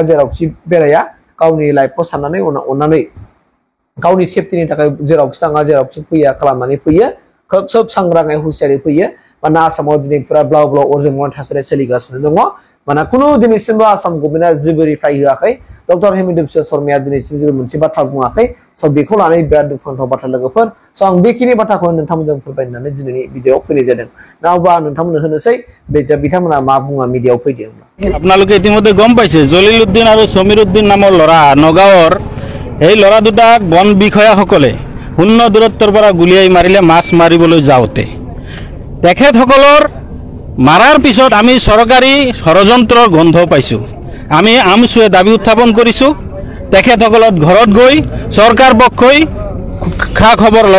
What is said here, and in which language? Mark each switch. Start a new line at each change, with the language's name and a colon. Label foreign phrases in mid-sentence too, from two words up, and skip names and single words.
Bodo: जेरावखि बेराया गावनि लाइफखौ साननानै अननानै गावनि सेफटिनि थाखाय जेरावखि थाङा जेरावखि फैया खालामनानै फैयो खोब सोब सांग्राङै हुसियारै फैयो मानोना आसामाव दिनै फुरा ब्लाव ब्लाव अरजों मावनाय थासारिया सोलिगासिनो दङ मानोना खुनु दिनैसिमबो आसाम गभर्नमेन्टआ जेबो रिप्लाइ होआखै डक्टर हेमन्त बिश्व शर्माया दिनैसिम जेबो मोनसे बाथ्रा बुङाखै बेखौ लानानै बिराद दुखुनांथाव बाथ्रा लोगोफोर आं बेखिनि बाथ्राखौ नोंथांमोनजों फोरमायनानै दिनैनि भिडिअ'आव फैनाय जादों दा अब्ला नोंथांमोननो होनोसै बिथांमोना मा बुङा मिडियाआव फैदों
Assamese: আপোনালোকে ইতিমধ্যে গম পাইছে জলিল উদ্দিন আৰু সমীৰ উদ্দিন নামৰ ল'ৰা নগাঁৱৰ এই ল'ৰা দুটাক বন বিষয়াসকলে শূন্য দূৰত্বৰ পৰা গুলিয়াই মাৰিলে মাছ মাৰিবলৈ যাওঁতে তেখেতসকলৰ মাৰাৰ পিছত আমি চৰকাৰী ষড়যন্ত্ৰৰ গন্ধ পাইছোঁ আমি আমছুৱে দাবী উত্থাপন কৰিছোঁ তেখেতসকলৰ ঘৰত গৈ চৰকাৰ পক্ষই খা খবৰ ল'ব